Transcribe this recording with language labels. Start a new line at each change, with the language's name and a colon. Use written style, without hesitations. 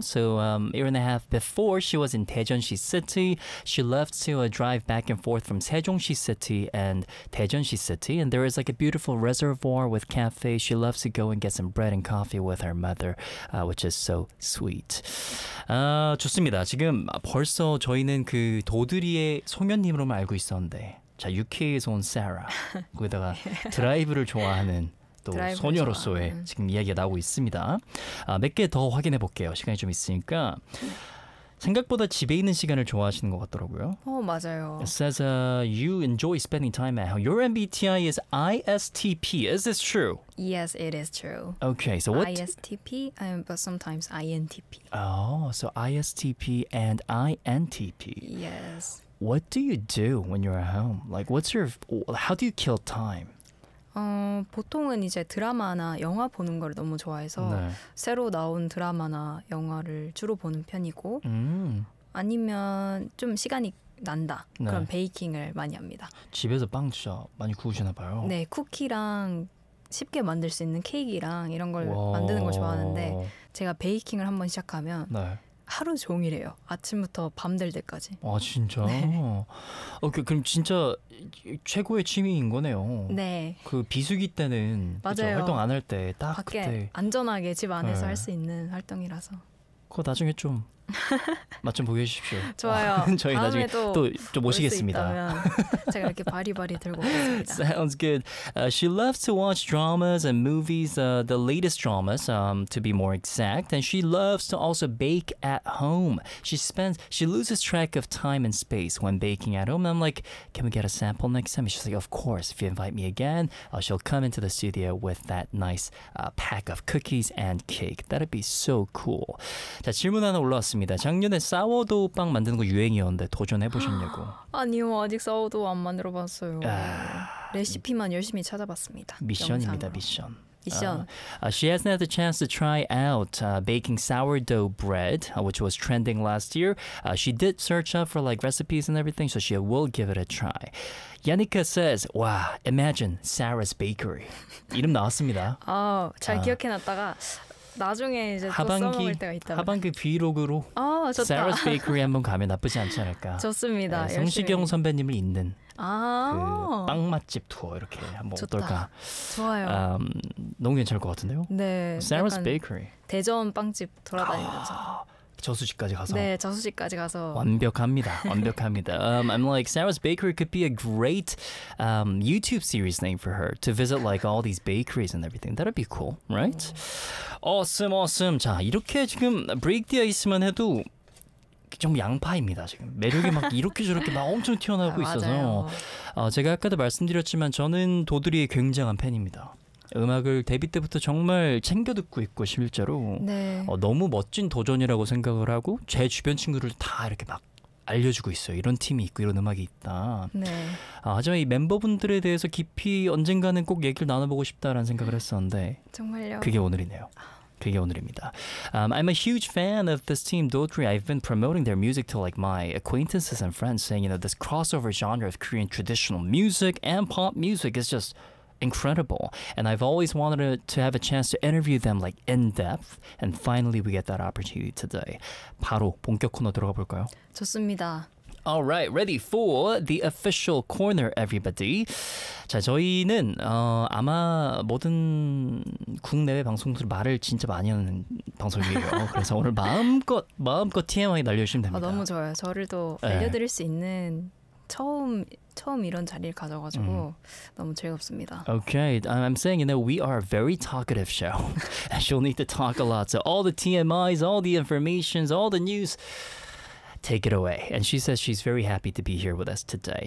English: So year and a half before she was in Daejeon-si City, she loved to drive back and forth from Sejong-si City and Daejeon-si City. And there is like a beautiful reservoir with cafe. She loves to go and get some bread and coffee with her mother, which is so sweet.
Korean: 좋습니다. 지금 벌써 저희는 그 도드리의 송현님으로만 알고 있었는데 자, UK에서 온 Sara. 거기다가 드라이브를 좋아하는 또 드라이브를 소녀로서의 좋아하는. 지금 이야기가 나오고 있습니다. 몇 개 더 확인해 볼게요. 시간이 좀 있으니까. 생각보다 집에 있는 시간을 좋아하시는 것 같더라고요. 맞아요.
English: It says you enjoy spending time at home. Your MBTI is ISTP. Is this true? Yes, it is true. Okay, so what? ISTP, but sometimes INTP. Oh, so ISTP and INTP. Yes. What do you do when you're at home? Like, what's your, how do you kill time?
Korean: 보통은 이제 드라마나 영화 보는 걸 너무 좋아해서 네. 새로 나온 드라마나 영화를 주로 보는 편이고 아니면 좀 시간이 난다 네. 그럼 베이킹을 많이 합니다. 집에서 빵 진짜 많이 구우시나 봐요. 네, 쿠키랑 쉽게 만들 수 있는 케이크랑 이런 걸 만드는 걸 좋아하는데 제가 베이킹을 한번 시작하면 네. 하루 종일이에요. 아침부터 밤 될 때까지. 아, 진짜? 네. 오케이, 그럼 진짜 최고의 취미인 거네요. 네. 그 비수기 때는 맞아요. 그쵸? 활동 안 할 때 딱 밖에 그때. 안전하게 집 안에서 네. 할 수 있는 활동이라서. 그거 나중에 좀 맛 좀 보게 해주십시오. 좋아요. 저희 나중에 또 좀 오시겠습니다. 제가 이렇게 바리바리 들고 오겠습니다.
English: Sounds good. She loves to watch dramas and movies, the latest dramas, to be more exact. And she loves to also bake at home. She loses track of time and space when baking at home. I'm like, can we get a sample next time? She's like, of course. If you invite me again, she'll come into the studio with that nice pack of cookies and cake. That'd be so cool.
Korean: 자, 질문 하나 올라왔습니다. 작년에 사워도 빵 만드는 거 유행이었는데 도전해보셨냐고. 아니요, 아직 사워도 안 만들어봤어요. 아... 레시피만 열심히 찾아봤습니다. 미션입니다, 미션. 미션. She hasn't had the chance to try out baking sourdough bread, which was trending last year. She did search up for like recipes and everything, so she will give it a try.
English: Yannicka says, "Wow, imagine Sarah's Bakery."
Korean: 이름 나왔습니다. 아, 잘 기억해놨다가 나중에 이제 또 하반기, 써먹을 때가 있다. 하반기 브이로그로 아, 좋다. Sarah's Bakery 한번 가면 나쁘지 않지 않을까. 좋습니다. 네, 성시경 선배님을 잇는. 아~ 그 빵 맛집 투어 이렇게 한번 좋다. 어떨까? 좋아요. 너무 괜찮을 것 같은데요? 네.
English: Sarah's Bakery.
Korean: 대전 빵집 돌아다니면서. 저수지까지 가서. 네, 저수지까지 가서. 완벽합니다. 완벽합니다.
English: I'm like Sarah's Bakery could be a great YouTube series name for her to visit like all these bakeries and everything. That'd be cool, right? Awesome, awesome.
Korean: 자, 이렇게 지금 브레이크 디어 있으면 해도. 좀 양파입니다 지금 매력이 막 이렇게 저렇게 막 엄청 튀어나오고 아, 있어서 제가 아까도 말씀드렸지만 저는 도드리의 굉장한 팬입니다. 음악을 데뷔 때부터 정말 챙겨 듣고 있고 실제로 네. 너무 멋진 도전이라고 생각을 하고 제 주변 친구들 다 이렇게 막 알려주고 있어요. 이런 팀이 있고 이런 음악이 있다. 네. 하지만 이 멤버분들에 대해서 깊이 언젠가는 꼭 얘기를 나눠보고 싶다라는 생각을 했었는데 정말요? 그게 오늘이네요. 그게 오늘입니다.
English: I'm a huge fan of this team, Daughtry. I've been promoting their music to like my acquaintances and friends, saying, you know, this crossover genre of Korean traditional music and pop music is just incredible. And I've always wanted to have a chance to interview them like in depth. And finally, we get that opportunity today.
Korean: 바로 본격 코너 들어가 볼까요? 좋습니다.
English: All right, ready for the official corner, everybody.
Korean: 자, 저희는 아마 모든 국내외 방송들 말을 진짜 많이 하는 방송이에요. 그래서 오늘 마음껏 TMI 날려주시면 됩니다. 아, 너무 좋아요. 저를 또 알려드릴 네. 수 있는 처음 이런 자리를 가져가지고 너무 즐겁습니다.
English: Okay, I'm saying, you know, we are a very talkative show. She'll need to talk a lot. So all the TMIs, all the informations, all the news... Take it away. And she says she's very happy to be here with us today.